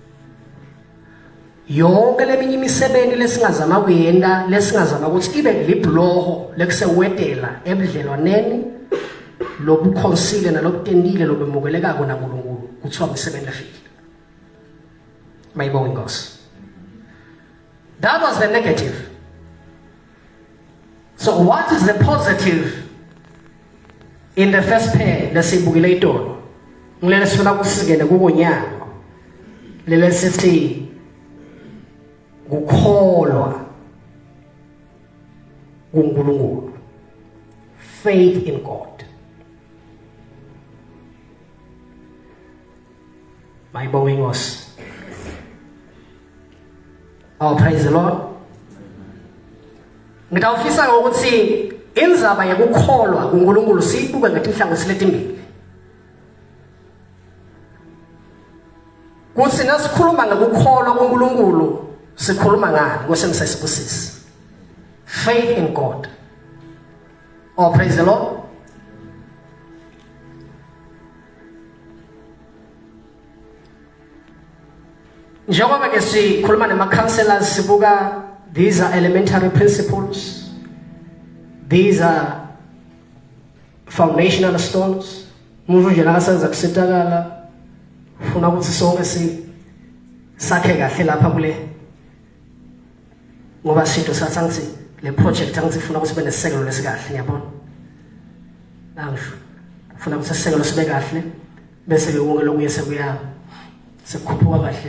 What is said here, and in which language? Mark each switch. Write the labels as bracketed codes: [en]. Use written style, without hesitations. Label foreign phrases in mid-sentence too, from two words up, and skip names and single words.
[ss] Yonke leminye imisebenzi lesingazama kuyenda lesingazama ukuthi ibe libloho lekusewedela ebudlelwaneni lobukhonsile nalobutendile lobemukeleka kona uNkulunkulu kuthiwa umsebenzi efile. Mayibonge Nkosi. [en] That was the negative. So what is the positive in the first pair [ss] lesibukile itolo? Ngilele sifuna kusikene kubonyana. Lele sithi ukholwa kuNkulunkulu. [en] Faith in God. [ss] Mayibonge Nkosi. [en] Oh, praise the Lord. [ss] Ngitawufisa ukuthi inzaba yokukholwa kuNkulunkulu siyibuke ngetihlangothi letimbili. Kuthi nasikhuluma ngokukholwa kuNkulunkulu sikhuluma ngani kwesemsesibusisi? [en] Faith in God. Oh, praise the Lord. [ss] Njengoba ke sikhuluma nama-counselors sibuka, [en] these are elementary principles. These are foundational stones. [ss] Umuntu nje nakasenza kusitakala ufuna ukuthi sonke sakhe kahle lapha kule. Ngoba sitho sathi le project angithi ufuna ukuthi sibe nesisekelo lesikahle, ngiyabona. Angisho. Ufuna ukuthi sisekelo sibe kahle bese ke wonke lokuye sekuya sekukhuphuka kahle.